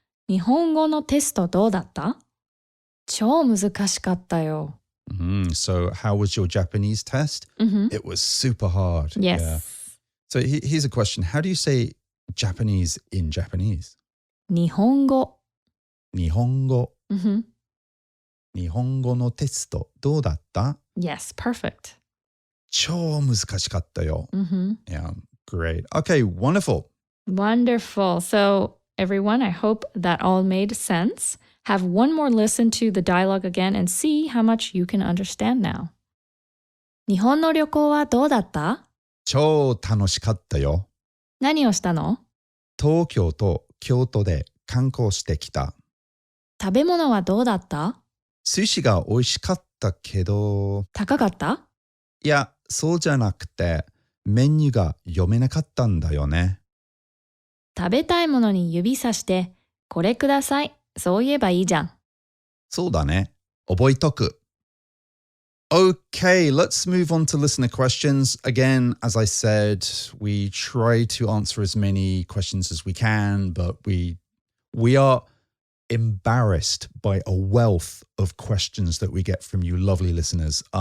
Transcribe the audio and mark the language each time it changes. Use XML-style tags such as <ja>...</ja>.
<ja>日本語のテストどうだった? 超難しかったよ.</ja> <en>So how was your Japanese test? It was super hard. Yes. Yeah. So here's a question. How do you say Japanese in Japanese?</en> <ja>日本語日本語 Mm-hmm. 日本語のテストどうだった</ja> <en>Yes, perfect.</en> <ja>超難しかったよ Mm-hmm.</ja> <en>Yeah, great. Okay, wonderful. Wonderful. So, everyone, I hope that all made sense. Have one more listen to the dialogue again and see how much you can understand now.</en> <ja>日本の旅行はどうだった? 超楽しかったよ何をしたの? 東京と京都で観光してきた食べ物はどうだった? 寿司が美味しかったけど高かった? いや、そうじゃなくてメニューが読めなかったんだよね食べたいものに指さして、これください。そう言えばいいじゃん。そうだね。覚えとく。</ja> <en>Okay, let's move on to listener questions. Again, as I said, we try to answer as many questions as we can, but we are embarrassed by a wealth of questions that we get from you lovely listeners.</en>